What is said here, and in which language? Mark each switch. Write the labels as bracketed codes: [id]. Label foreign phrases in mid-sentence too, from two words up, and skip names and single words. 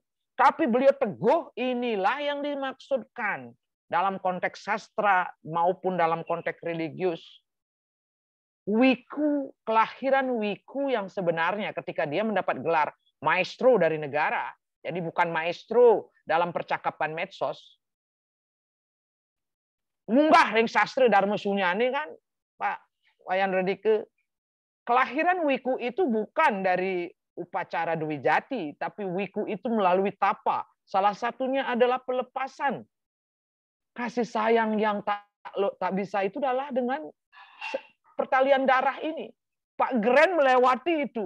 [id] Tapi beliau teguh, inilah yang dimaksudkan dalam konteks sastra maupun dalam konteks religius. Wiku, kelahiran Wiku yang sebenarnya ketika dia mendapat gelar maestro dari negara, jadi bukan maestro dalam percakapan medsos. [ban] Munggah ring sastra Dharma Sunyani kan, Pak Wayan Redike. [id] Kelahiran Wiku itu bukan dari upacara Dwi Jati, tapi Wiku itu melalui tapa. Salah satunya adalah pelepasan. Kasih sayang yang tak bisa itu adalah dengan pertalian darah ini. Pak Gren melewati itu.